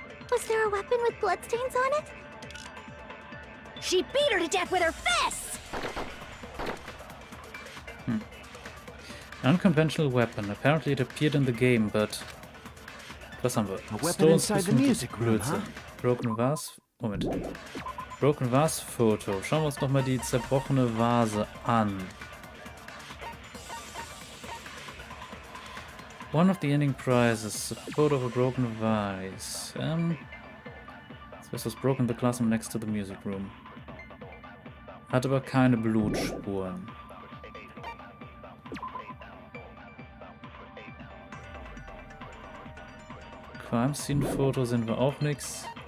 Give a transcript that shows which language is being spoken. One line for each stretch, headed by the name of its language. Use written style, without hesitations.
English: Was there a weapon with bloodstains on it? She beat her to death with her fists! Unconventional weapon. Apparently it appeared in the game, but...
German: Was haben wir?
English: A weapon inside the music room, huh? Broken Vase... Moment. Broken Vase Photo.
German: Schauen wir uns nochmal die zerbrochene Vase an.
English: One of the ending prizes, a photo of a broken vase. This was broken in the classroom next to the music room.
German: Hat aber keine Blutspuren. Crime Scene Foto sind wir auch nix.